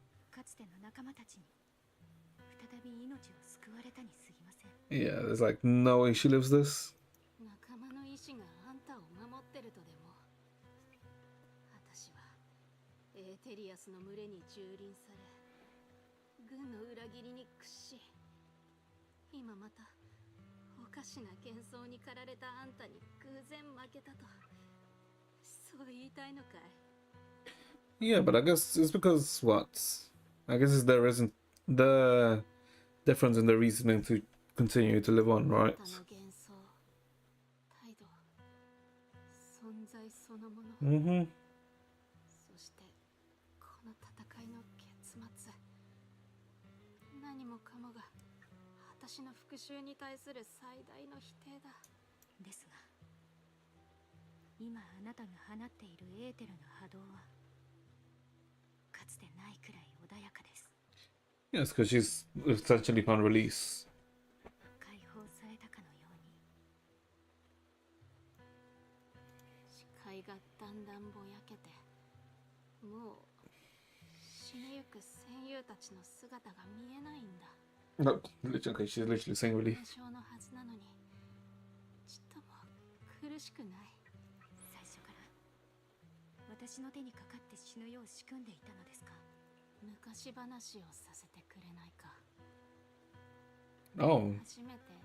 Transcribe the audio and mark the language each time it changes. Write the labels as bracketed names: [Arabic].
[Japanese] かつての仲間たちに再び命を救われたに過ぎません。 [English] Yeah, there's like no way she lives this. [Japanese] 仲間の意志があんたを守ってるとでも。私はエーテリアスの群れに蹂躙され、軍の裏切りに屈し、今またおかしな幻想に駆られたあんたに偶然負けたと、そう言いたいのかい？ [English] Yeah, but I guess it's because what? I guess there isn't the difference in the reasoning to continue to live on, right? [Japanese] あんたの幻想、態度、存在そのもの。 Mm-hmm. そしてこの戦いの結末、何もかもが私の復讐に対する最大の否定だ。ですが、今あなたが放っているエーテルの波動はかつてないくらい穏やかです。 [English] Yeah, it's because she's essentially found release. [Japanese] 解放されたかのように。視界がだんだんぼやけて、もう死にゆく戦友たちの姿が見えないんだ。 [English] No, literally, okay, she's literally saying relief. [Japanese] 軽症のはずなのに、ちっとも苦しくない。最初から私の手にかかって死ぬよう仕組んでいたのですか？昔話をさせてくれないか？ Oh, 初めて